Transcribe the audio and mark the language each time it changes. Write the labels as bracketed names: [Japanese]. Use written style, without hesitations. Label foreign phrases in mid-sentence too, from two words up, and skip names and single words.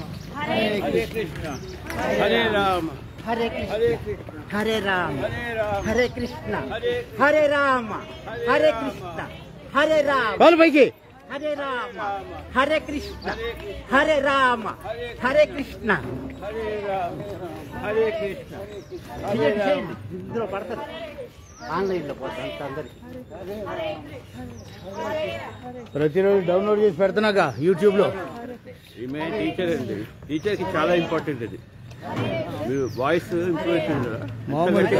[Sanskrit] Hare Krishna. Hare Rama. Hare Krishna. Hare Rama. Hare Krishna. Hare Rama. Hare Krishna. Hare Rama. [Hindi] बोल भाई की. [Sanskrit] Hare Rama. Hare Krishna. Hare Rama. Hare Krishna. Hare Rama. Hare Krishna. Hare Rama. [Telugu] ఇందులో పడతారు ఆన్లైన్లో పోతాను అందరికి. ప్రతిరోజు డౌన్లోడ్ చేసి పెడుతున్నాగా యూట్యూబ్లో. ఈమె టీచర్ అండి, టీచర్కి చాలా ఇంపార్టెంట్ ఇది. మీరు [English] voice improvement [Telugu] మామూలుగా